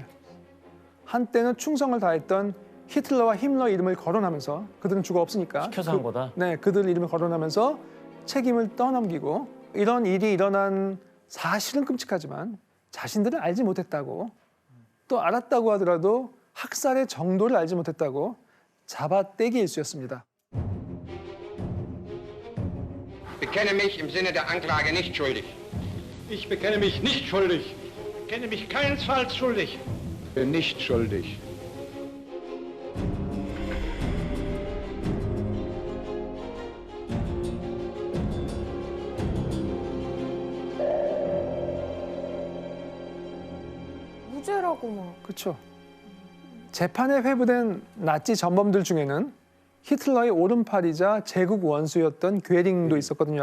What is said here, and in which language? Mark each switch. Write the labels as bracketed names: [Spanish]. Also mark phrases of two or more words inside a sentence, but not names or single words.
[Korean] 한때는 충성을 다했던 히틀러와 히mm러 이름을 거론하면서 그들은 주가 없으니까 시켜서 한 거다? 네, 그들 이름을 거론하면서 책임을 떠넘기고 이런 일이 일어난 사실은 끔찍하지만 자신들은 알지 못했다고 또 알았다고 하더라도 학살의 정도를 알지 못했다고 잡아떼기 일쑤였습니다. [German] Bekenne mich im Sinne der Anklage nicht schuldig. Ich bekenne mich nicht schuldig. Ich bekenne mich keinesfalls schuldig. Nicht schuldig. [Korean] 무죄라고 막. 그렇죠. 재판에 회부된 나치 전범들 중에는 히틀러의 오른팔이자 제국 원수였던 괴링도 있었거든요.